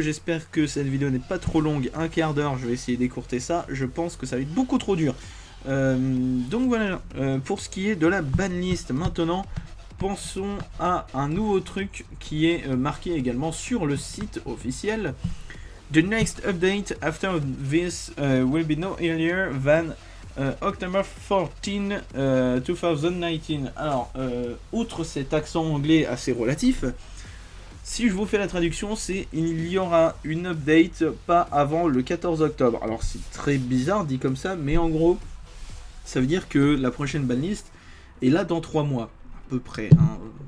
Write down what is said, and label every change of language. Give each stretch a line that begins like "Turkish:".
French: J'espère que cette vidéo n'est pas trop longue, un quart d'heure, je vais essayer d'écourter ça, je pense que ça va être beaucoup trop dur. Donc voilà, pour ce qui est de la banlist, maintenant pensons à un nouveau truc qui est marqué également sur le site officiel.
English: The next update after this will be no earlier than October 14, 2019.
French: Alors, outre cet accent anglais assez relatif, si je vous fais la traduction, c'est il y aura une update pas avant le 14 octobre. Alors c'est très bizarre dit comme ça, mais en gros, ça veut dire que la prochaine banlist est là dans 3 mois, à peu près. Hein.